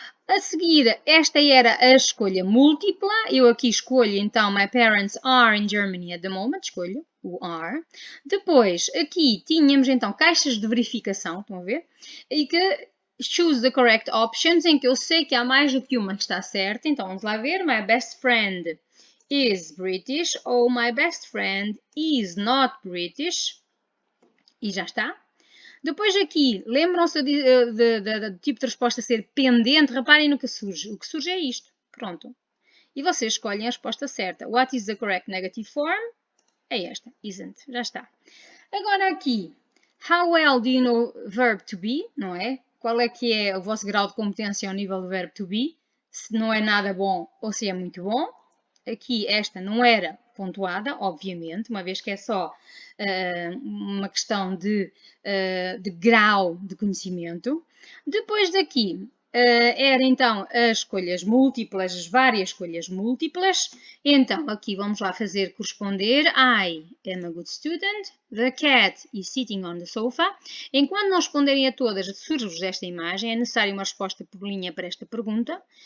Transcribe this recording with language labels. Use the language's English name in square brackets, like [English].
[Portuguese] A seguir, esta era a escolha múltipla. Eu aqui escolho, então, [English] my parents are in Germany at the moment. [Portuguese] Escolho o are. Depois, aqui tínhamos, então, caixas de verificação. Estão a ver? E que [English] choose the correct options, [Portuguese] em que eu sei que há mais do que uma que está certa. Então, vamos lá ver. [English] My best friend is British ou my best friend is not British. [Portuguese] E já está. Depois aqui, lembram-se do tipo de resposta ser pendente? Reparem no que surge. O que surge é isto. Pronto. E vocês escolhem a resposta certa. [English] What is the correct negative form? [Portuguese] É esta. Isn't. Já está. Agora aqui. [English] How well do you know verb to be? [Portuguese] Não é? Qual é que é o vosso grau de competência ao nível do verbo to be? Se não é nada bom ou se é muito bom. Aqui esta não era pontuada, obviamente, uma vez que é só uma questão de grau de conhecimento. Depois daqui era então as escolhas múltiplas, as várias escolhas múltiplas. Então aqui vamos lá fazer corresponder. [English] I am a good student. The cat is sitting on the sofa. [Portuguese] Enquanto não responderem a todas, surge-vos esta imagem. É necessário uma resposta por linha para esta pergunta.